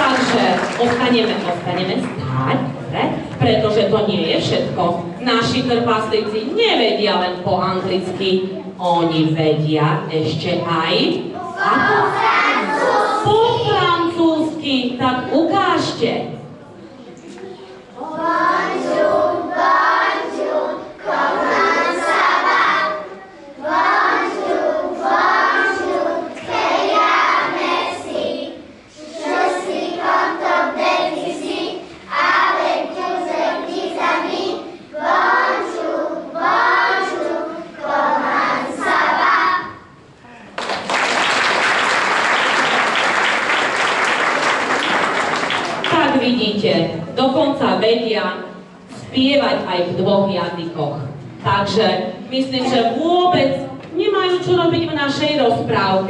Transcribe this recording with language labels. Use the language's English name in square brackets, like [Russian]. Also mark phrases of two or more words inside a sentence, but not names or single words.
[Slovak] Takže ostaneme stáť, dobre? Pretože to nie je všetko. Naši trpaslíci nevedia len po anglicky, oni vedia ešte aj po francúzsky, tak ukážte. [French] Bonjour, bonjour, comment ça va? Bonjour, bonjour, très bien, merci. Je suis contente d'être ici avec tous ces petits amis. Bonjour, bonjour, comment ça va? [Slovak] Tak vidíte, dokonca vedia spievať aj v dvoch jazykoch. Takže myslím, že vôbec nemajú čo robiť v našej rozprávke.